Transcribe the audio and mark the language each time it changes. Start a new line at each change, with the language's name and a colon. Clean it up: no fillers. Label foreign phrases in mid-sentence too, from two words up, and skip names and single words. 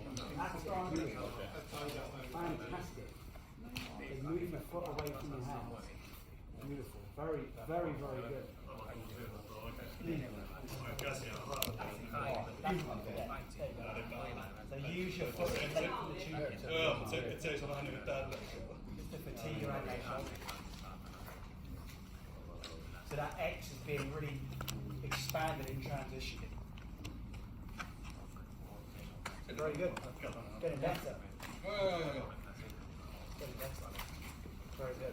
English: That's beautiful. Fantastic. You're moving your foot away from your hand. Beautiful. Very, very, very good. So use your foot late from the tubing.
Finnish: Se ei saa vähän niin kuin tällä.
English: Just to fatigue your own leg. So that X is being really expanded in transition. Very good. Getting better. Getting better. Very good.